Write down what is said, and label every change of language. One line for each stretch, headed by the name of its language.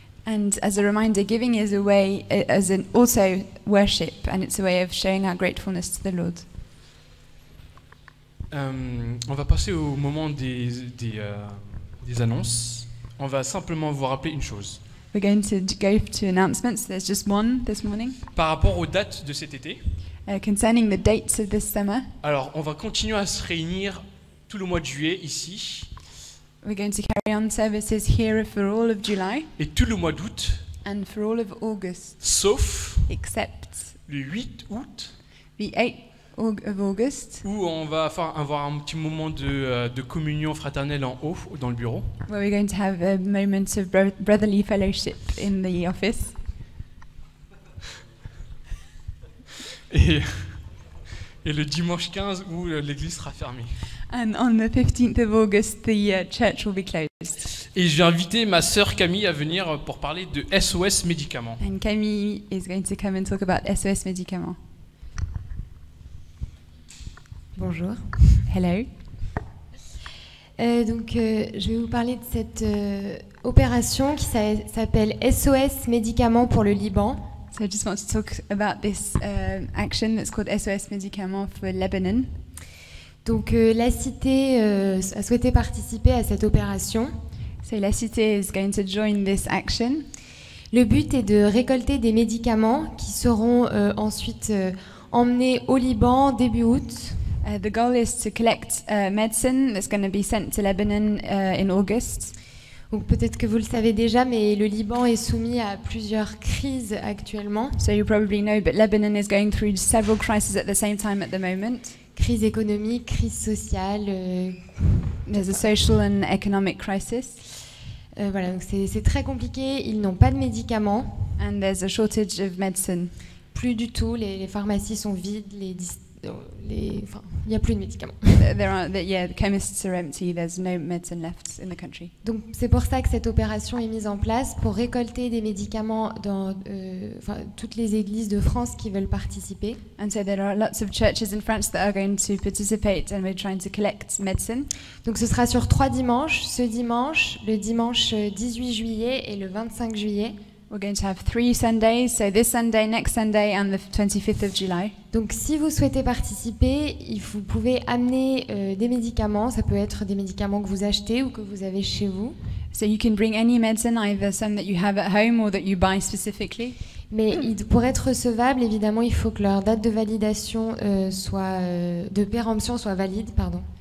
English: And as a reminder, giving is a way, as an also worship, and it's a way of showing our gratefulness to the Lord.
French: On va passer au moment des annonces. On va simplement vous rappeler une chose.
English: We're going to go to announcements. There's just one this morning
French: Par rapport aux dates de cet été,
English: concerning the dates of this summer.
French: alors on va continuer à se réunir tout le mois de juillet ici
English: We're going to carry on services here for all of July
French: et tout le mois d'août,
English: and for all of August,
French: sauf
English: except
French: le 8 août
English: the 8th of August,
French: où on va avoir un petit moment de communion fraternelle en haut dans le bureau.
English: where we're going to have a moment of brotherly fellowship in the office.
French: Et le dimanche 15 où l'église sera fermée.
English: And on the 15th of August, the church will be closed.
French: Et j'ai invité ma sœur Camille à venir pour parler de SOS médicaments.
English: And Camille is going to come and talk about SOS Médicaments.
French: Bonjour.
English: Hello.
French: Je vais vous parler de cette opération qui s'appelle SOS Médicaments pour le Liban.
English: So I just want to talk about this action that's called SOS Médicaments for Lebanon.
French: Donc la cité a souhaité participer à cette opération.
English: So La Cité is going to join this action.
French: Le but est de récolter des médicaments qui seront ensuite emmenés au Liban début août.
English: The goal is to collect medicine that's going to be sent to Lebanon in August.
French: Donc peut-être que vous le savez déjà, mais le Liban est soumis à plusieurs crises actuellement.
English: So you probably know, but Lebanon is going through several crises at the same time at the moment.
French: Crise économique, crise sociale.
English: There's a social and economic crisis,
French: Voilà, donc c'est très compliqué. Ils n'ont pas de médicaments.
English: and there's a shortage of medicine.
French: Plus du tout. Les pharmacies sont vides. il n'y a plus de médicaments.
English: The chemists are empty. There's no medicine left in the country.
French: Donc c'est pour ça que cette opération est mise en place pour récolter des médicaments dans toutes les églises de France qui veulent participer.
English: And so there are lots of churches in France that are going to participate, and we're trying to collect medicine.
French: Donc ce sera sur 3 dimanches, ce dimanche, le dimanche 18 juillet et le 25 juillet.
English: We're going to have 3 Sundays, so this Sunday, next Sunday, and the 25th of July.
French: Donc si vous souhaitez participer, vous pouvez amener des médicaments. Ça peut être des médicaments que vous achetez ou que vous avez chez vous.
English: So you can bring any medicine, either some that you have at home or that you buy specifically.
French: Mais pour être recevable, évidemment, il faut que leur date de validation de péremption soit valide, pardon.